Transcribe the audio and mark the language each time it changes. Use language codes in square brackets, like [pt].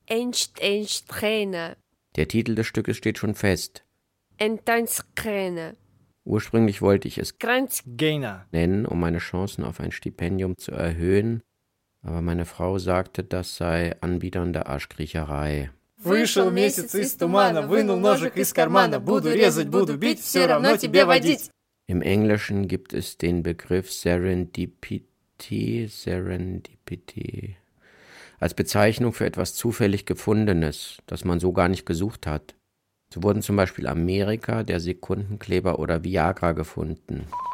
[de] Einsteinsträne. Der Titel des Stückes steht schon fest. Entanskräne. Ursprünglich wollte ich es Grenzgänger. nennen, um meine Chancen auf ein Stipendium zu erhöhen, aber meine Frau sagte, das sei anbiedernde Arschkriecherei. [ru] Вышел месяц из тумана, вынул ножик из кармана, буду резать, буду бить, все равно тебе водить. [de] Im Englischen gibt es den Begriff Serendipity, Serendipity, als Bezeichnung für etwas zufällig Gefundenes, das man so gar nicht gesucht hat. So wurden zum Beispiel Amerika, der Sekundenkleber oder Viagra gefunden.